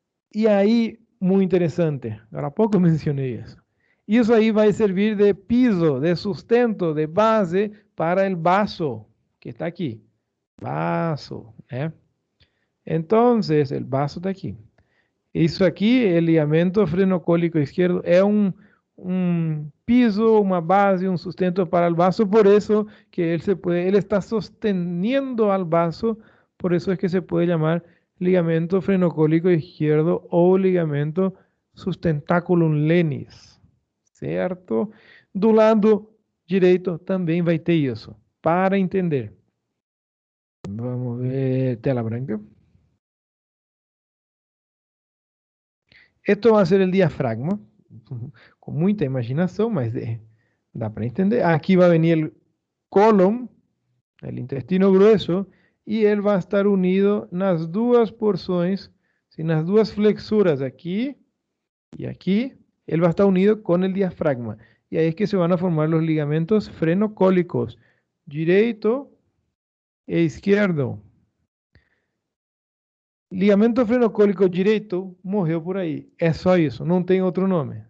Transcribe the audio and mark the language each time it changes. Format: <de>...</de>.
<es>Y ahí, muy interesante, ahora poco mencioné eso. Y eso ahí va a servir de piso, de sustento, de base para el vaso que está aquí. Vaso, ¿eh? Entonces, el vaso está aquí.</es> <pt>Isso aqui,</pt> <es>el ligamento frenocólico izquierdo,</es> <pt>é um piso, uma base, um sustento para o vaso, por isso que ele está</pt> <es>sosteniendo al vaso,</es> <pt>por isso é que se pode chamar ligamento frenocólico izquierdo ou ligamento sustentaculum lenis, certo? Do lado direito também vai ter isso, para entender. Vamos ver, tela branca.</pt> <es>Esto va a ser el diafragma, con mucha imaginación,</es> <pt>mas da para entender.</pt> <es>Aquí va a venir el colon, el intestino grueso, y él va a estar unido en las dos porciones, en las dos flexuras, aquí y aquí, él va a estar unido con el diafragma. Y ahí es que se van a formar los ligamentos frenocólicos, derecho e izquierdo.</es> <pt>Ligamento frenocólico direito morreu por aí. É só isso, não tem outro nome.</pt>